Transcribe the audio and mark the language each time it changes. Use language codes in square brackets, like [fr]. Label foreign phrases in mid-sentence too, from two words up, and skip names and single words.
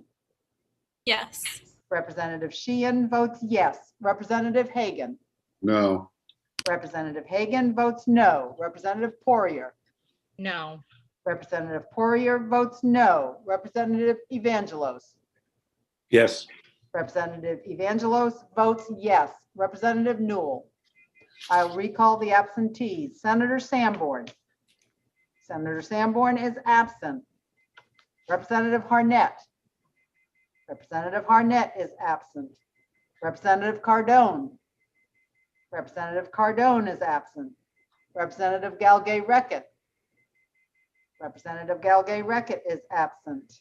[en] Yes. Representative Sheehan votes yes. Representative Hagan. No. Representative Hagan votes no. Representative Poirier. No. Representative Poirier votes no. Representative Evangelos. Yes. Representative Evangelos votes yes. Representative Newell. I'll recall the absentees. Senator Sanborn. Senator Sanborn is absent. Representative Harnett. Representative Harnett is absent. Representative Cardone. Representative Cardone is absent. Representative Galgay-Reckitt. Representative Galgay-Reckett is absent.